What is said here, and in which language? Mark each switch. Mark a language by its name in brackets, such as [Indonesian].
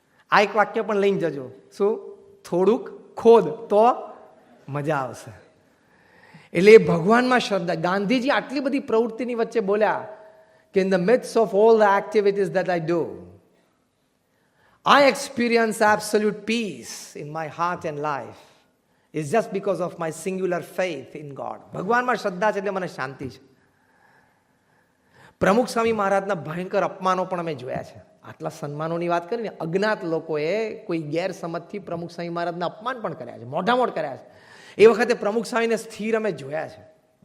[Gujarati] આ એક વાક્ય પણ લઈને જજો. શું? થોડુંક ખોદ તો મજા આવશે. એટલે એ ભગવાનમાં શ્રદ્ધા. ગાંધીજી આટલી બધી પ્રવૃત્તિની વચ્ચે બોલ્યા કે [English] In the midst of all the activities that I do, I experience absolute peace in my heart and life. It's just because of my singular faith in God. [Gujarati] ભગવાનમાં શ્રદ્ધા છે એટલે મને શાંતિ છે. પ્રમુખ સ્વામી મહારાજના ભયંકર અપમાનો પણ અમે જોયા છે. આટલા સન્માનોની વાત કરીને અજ્ઞાત લોકોએ કોઈ ગેરસમજથી પ્રમુખ સ્વામી મહારાજના અપમાન પણ કર્યા છે, મોઢામોઢ કર્યા છે. એ વખતે પ્રમુખ સ્વામીને સ્થિર અમે જોયા છે.